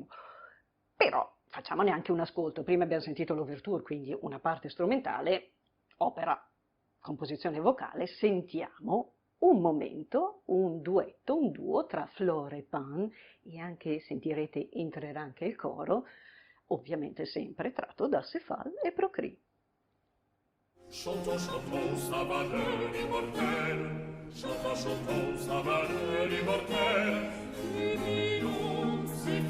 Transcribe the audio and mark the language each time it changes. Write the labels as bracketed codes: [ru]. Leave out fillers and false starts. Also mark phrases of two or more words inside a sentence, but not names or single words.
[it] Però facciamone anche un ascolto. Prima abbiamo sentito l'ouverture, quindi una parte strumentale, opera, composizione vocale. Sentiamo un momento, un duetto, un duo tra Flore e Pan, e anche, sentirete, entrerà anche il coro, ovviamente sempre tratto da Acéphale et Procris. [fr] Chantons, chantons, sa valeur immortelle. Chantons, chantons, sa valeur immortelle. Qui vit